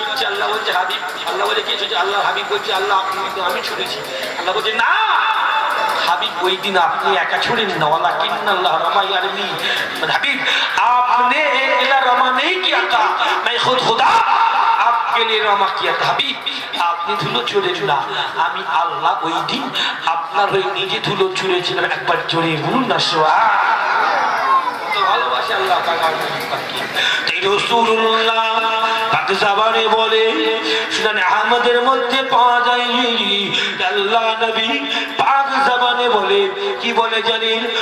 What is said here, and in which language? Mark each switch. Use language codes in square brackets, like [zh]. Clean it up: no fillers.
[bn] আল্লাহ বলছে হাবিব, আল্লাহ বলে কে ছুঁয়েছে? আল্লাহ হাবিব বলছে আল্লাহ আমি ছুঁড়েছি। আল্লাহ বলছে না হাবিব ওই দিন আপনি একা ছুড়েন না, [ar] ওয়ালাকিন্নাল্লাহ রামা ইয়ারমি। [hi] হাবিব आपने अकेला रमा नहीं किया था, मैं खुद खुदा आपके लिए रमा किया था। [bn] হাবিব আপনি ধুলো ছুঁড়েন না, আমি আল্লাহ ওই দিন আপনার ওই নিজে ধুলো ছুঁড়েছিলাম। একবার জোরে বলুন না সুবহান। ভালোবাসে আল্লাহ পাকে। তাই রাসূলুল্লাহ পাক জবানে বলে সুনানে আহমদের মধ্যে পাওয়া যায় আল্লাহ নবী পাক জবানে বলে কি বলে জানেন?